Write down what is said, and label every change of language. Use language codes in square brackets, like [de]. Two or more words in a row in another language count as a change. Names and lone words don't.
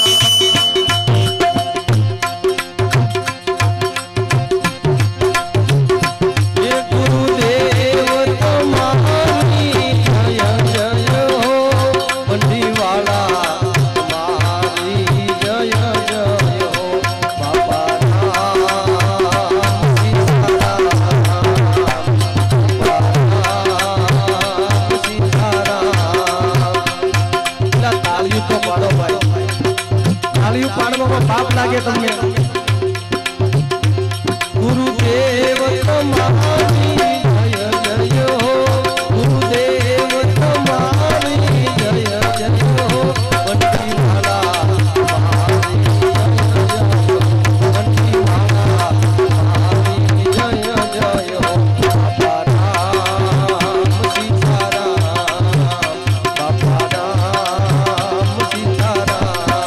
[hi] ये गुरुदेव तुम्हारी जय जय हो, पंडी वाला तुम्हारी जय जय हो, बापा राम सीताराम, बापा राम सीताराम। [gu] પેલા તાળીઓ તો પાડો ભાઈ, તાળીઓ પાડવામાં પાપ લાગે તમને। ગુરુદેવ તમારી જય જય હો, ગુરુદેવ તમારી જય જય હો, બંટી માલા તમારી જય જય હો, બંટી માલા તમારી જય જય હો, બાપા રામ સીતારામ, બાપા રામ સીતારામ।